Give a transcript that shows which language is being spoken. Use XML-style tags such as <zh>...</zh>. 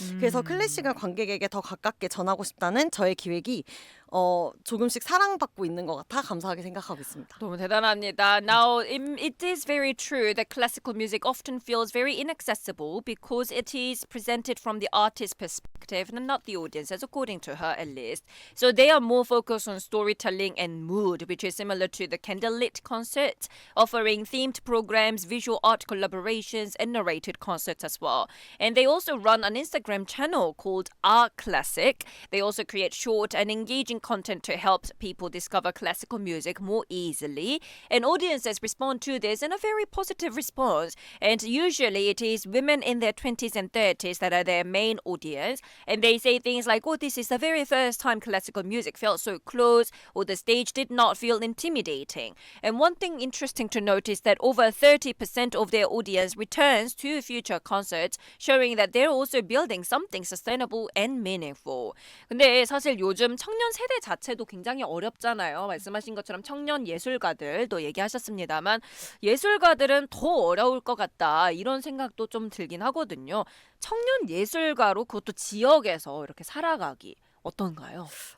<ko>그래서 클래식을 관객에게 더 가깝게 전하고 싶다는 저의 기획이 조금씩 사랑받고 있는 것 같아 감사하게 생각하고 있습니다. 너무 대단합니다.</ko> <en>Now, it is very true that classical music often feels very inaccessible because it is presented from the artist's perspective and not the audience's, according to her at least. So they are more focused on storytelling and mood, which is similar to the candlelit concert, offering themed programs, visual art collaborations, and narrated concerts as well. And they also run an Instagram channel called Art Classic. They also create short and engaging content to help people discover classical music more easily. And audiences respond to this in a very positive response. And usually it is women in their 20s and 30s that are their main audience. And they say things like, oh, this is the very first time classical music felt so close, or the stage did not feel intimidating. And one thing interesting to note is that over 30% of their audience returns to future concerts, showing that they're also building something sustainable and meaningful.</en> <ko>근데 사실 요즘 청년 세대 자체도 굉장히 어렵잖아요. 말씀하신 것처럼 청년 예술가들도 얘기하셨습니다만 예술가들은 더 어려울 것 같다 이런 생각도 좀 들긴 하거든요. 청년 예술가로 그것도 지역에서 이렇게 살아가기 어떤가요?</ko>